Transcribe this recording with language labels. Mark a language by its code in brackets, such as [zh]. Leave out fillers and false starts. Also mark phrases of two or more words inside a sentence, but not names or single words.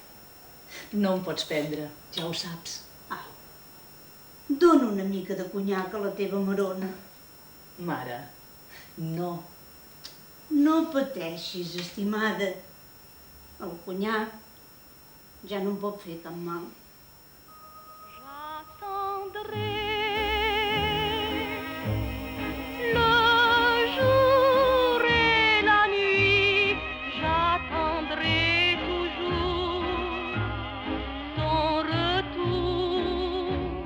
[ca] No em pots prendre, ja ho saps. Au, dona una mica de conyac a la teva marona. Mare, no. No pateixis, estimada. El conyac ja no em pot fer cap mal. [fr] J'attendrai le jour et la nuit, j'attendrai toujours son retour.